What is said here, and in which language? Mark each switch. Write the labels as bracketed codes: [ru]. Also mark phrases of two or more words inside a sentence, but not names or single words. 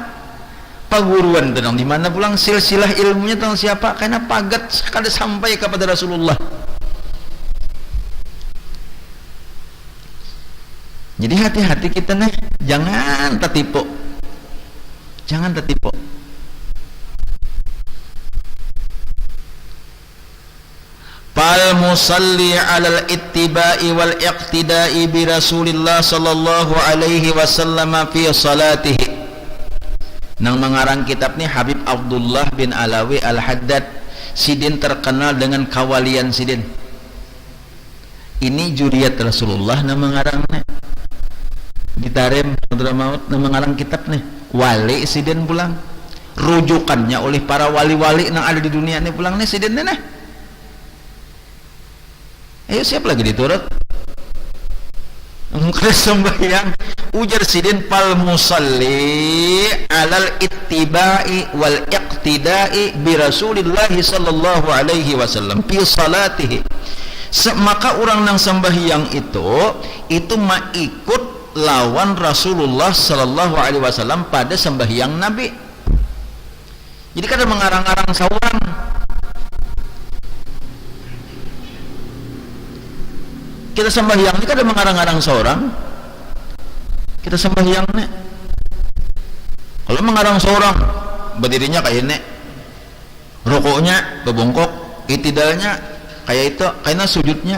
[bjn] Paguruan tentang di mana pulang silsilah ilmunya tentang siapa? Karena pagat sekali sampai kepada Rasulullah. Jadi hati-hati kita nih, jangan tertipu. Jangan tertipu. [ar] فالمصلي على الاتباع والاقتداء برسول الله صلى الله عليه وسلم في صلاته. [bjn] Nang mengarang kitab ni Habib Abdullah bin Alawi Al-Haddad. Sidin terkenal dengan kawalian sidin. Ini juriat Rasulullah nang mengarangnya. Ditarem Hadrat Maut nang mengarang kitab nih. Wali sidin pulang. Rujukannya oleh para wali-wali yang ada di dunia ini pulang nih sidin nih. Ayo siap lagi diturut. Engkau sembahyang ujar sidin [ar] فالمصلي على الاتباع والاقتداء برسول الله صلى الله عليه وسلم في صلاته. [bjn] Maka orang nang sembahyang itu ikut lawan Rasulullah [ar] صلى الله عليه وسلم [bjn] pada sembahyang Nabi. Jadi kada mengarang-arang saurang. Kita sembahyang ini kada mengarang-arang seorang. Kita sembahyang nih. Kalau mengarang seorang, berdirinya kayak ini, rukuknya bebongkok, itidalnya kayak itu, karena sujudnya.